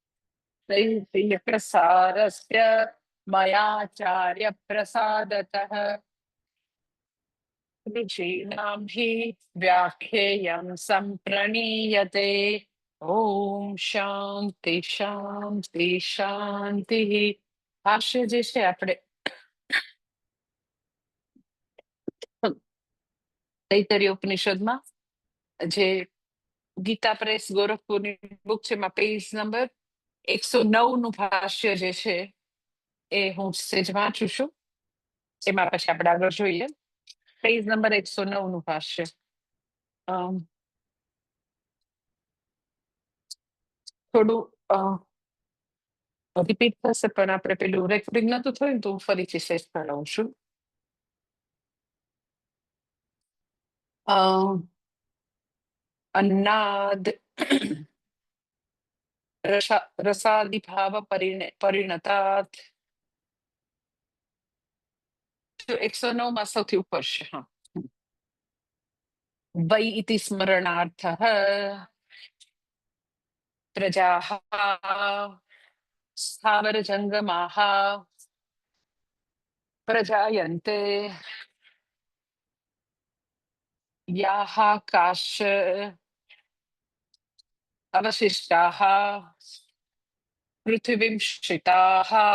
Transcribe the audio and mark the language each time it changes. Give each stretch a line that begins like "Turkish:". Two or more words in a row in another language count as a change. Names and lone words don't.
Sanskrit: प्रसारस्य मयाचार्यप्रसादतः ऋषीणां हि व्याख्येयं सम्प्रणीयते। ओम शांति शांति शांति।
Gujarati: भाष्य જે છે આપણે તૈતરીય ઉપનિષદમાં જે ગીતા પ્રેસ ગોરખપુરની બુક છે એમાં પેજ નંબર 109 નું ભાષ્ય જે છે એ હું સેજ વાંચું છું, એમાં પછી આપણે આગળ જોઈએ. પેજ નંબર 109 નું ભાષ્ય થોડું રિપીટ થશે, પણ આપણે પેલું રેકોર્ડિંગ નતું થયું તો હું ફરીથી સેજ કરાવું છું.
Sanskrit: अन्नाद रसादिभाव परिणतात्
Gujarati: 109 માં સૌથી ઉપર છે. હા,
Sanskrit: वै इति स्मरणार्थः प्रजाः स्थावरजङ्गमाः प्रजायन्ते याः काश्च अवशिष्टाः पृथिवींश्रिताः